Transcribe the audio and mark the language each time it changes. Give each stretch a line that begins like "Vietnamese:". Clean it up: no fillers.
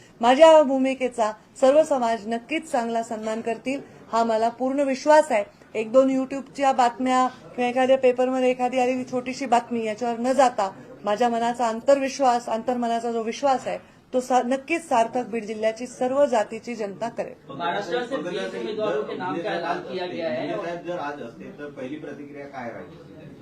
Marathi: माझ्या भूमिकेचा सर्व समाज नक्कीच चांगला सन्मान करतील हा मला पूर्ण विश्वास आहे. 1-2 युट्यूबच्या बातम्या किंवा एखाद्या पेपरमध्ये एखादी आलेली छोटीशी बातमी याच्यावर न जाता माझ्या मनाचा अंतर्मनाचा जो विश्वास आहे तो नक्कीच सार्थक बीड जिल्ह्याची सर्व जातीची जनता करेल.
Hindi: महाराष्ट्र से 20 उम्मीदवारों के नाम का ऐलान किया गया है.
Marathi: साहेब जर आज असते तर पहिली प्रतिक्रिया काय राहील?